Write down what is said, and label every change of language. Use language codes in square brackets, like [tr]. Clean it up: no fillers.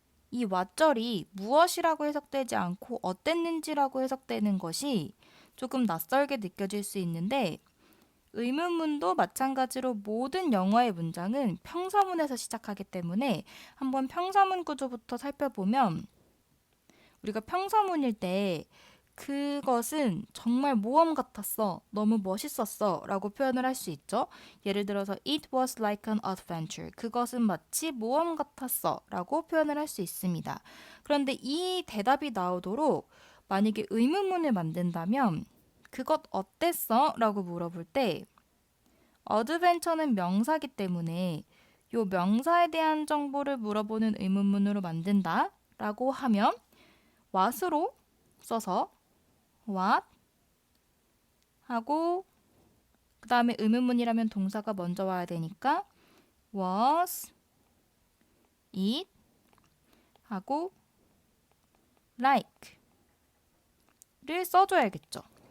[ko] 이 what절이 무엇이라고 해석되지 않고 어땠는지라고 해석되는 것이 조금 낯설게 느껴질 수 있는데 의문문도 마찬가지로 모든 영어의 문장은 평서문에서 시작하기 때문에 한번 평서문 구조부터 살펴보면 우리가 평서문일 때 그것은 정말 모험 같았어, 너무 멋있었어 라고 표현을 할 수 있죠. 예를 들어서 [en] It was like an adventure. [ko] 그것은 마치 모험 같았어 라고 표현을 할 수 있습니다. 그런데 이 대답이 나오도록 만약에 의문문을 만든다면 그것 어땠어? 라고 물어볼 때 adventure는 명사기 때문에 이 명사에 대한 정보를 물어보는 의문문으로 만든다 라고 하면 what으로 써서 what 하고 그 다음에 의문문이라면 동사가 먼저 와야 되니까 was it 하고 like를 써줘야겠죠.